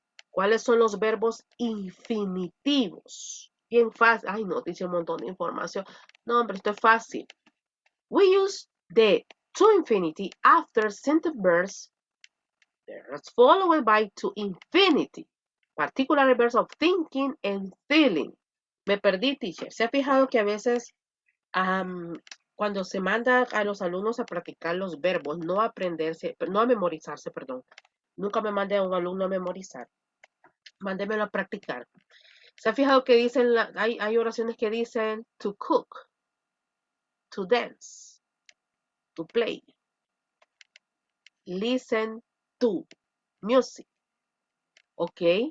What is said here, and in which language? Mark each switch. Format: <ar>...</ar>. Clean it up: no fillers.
<es>¿Cuáles son los verbos infinitivos? Bien fácil. Ay, no, dice un montón de información. No, hombre, esto es fácil.</es> <en>We use the to infinity after sentence verbs that's followed by to infinity. Particular verbs of thinking and feeling.</en> <es>Me perdí,</es> <en>teacher.</en> <es>¿Se ha fijado que a veces cuando se manda a los alumnos a practicar los verbos, no a memorizarse, perdón? Nunca me mande a un alumno a memorizar. Mándemelo a practicar. ¿Se ha fijado que dicen, hay oraciones que dicen</es> <en>to cook, to dance, to play, listen to music,</en> <es>¿ok?</es>